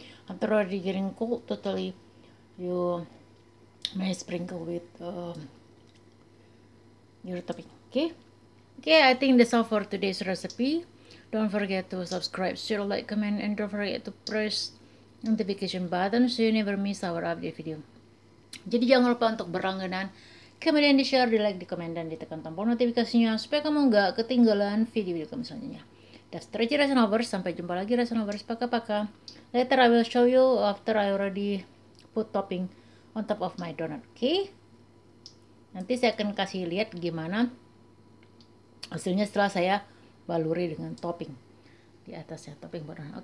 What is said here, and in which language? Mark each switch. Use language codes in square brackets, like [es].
[en] After already getting cold totally, you may sprinkle with your topping. Okay, I think that's all for today's recipe. Don't forget to subscribe, share, like, comment, and don't forget to press notification button so you never miss our update video. [id] Jadi jangan lupa untuk berlangganan, kemudian di share, di like, di komen, dan ditekan tombol notifikasinya supaya kamu nggak ketinggalan video-video kami selanjutnya. [en] That's Tracy Resonovers. [id] Sampai jumpa lagi Resonovers. [en] Paka-paka. Later I will show you after I already put topping on top of my donut. Okay? [id] Nanti saya akan kasih lihat gimana hasilnya setelah saya baluri dengan topping di atasnya, topping donut.